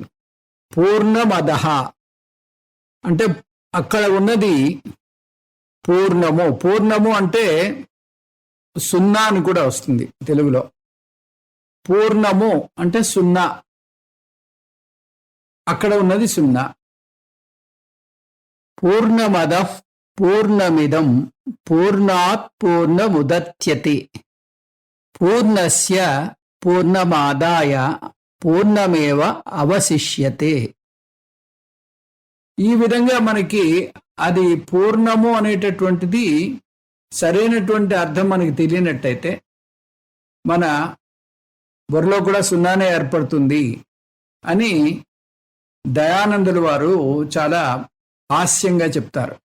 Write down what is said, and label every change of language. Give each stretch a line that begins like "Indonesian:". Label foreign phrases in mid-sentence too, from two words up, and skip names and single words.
Telugu: పూర్ణమదః అంటే అక్కడ ఉన్నది పూర్ణము. పూర్ణము అంటే సున్నా అని కూడా వస్తుంది తెలుగులో. పూర్ణము అంటే సున్నా, అక్కడ ఉన్నది సున్నా.
Sanskrit: పూర్ణమదః పూర్ణమిదం పూర్ణాత్ పూర్ణముదచ్యతే పూర్ణస్య పూర్ణమాదాయ పూర్ణమేవ అవశిష్యతే.
Telugu: ఈ విధంగా మనకి అది పూర్ణము అనేటటువంటిది సరైనటువంటి అర్థం మనకి తెలియనట్టయితే మన బుర్రలో కూడా సున్నానే ఏర్పడుతుంది అని దయానందుల వారు చాలా హాస్యంగా చెప్తారు.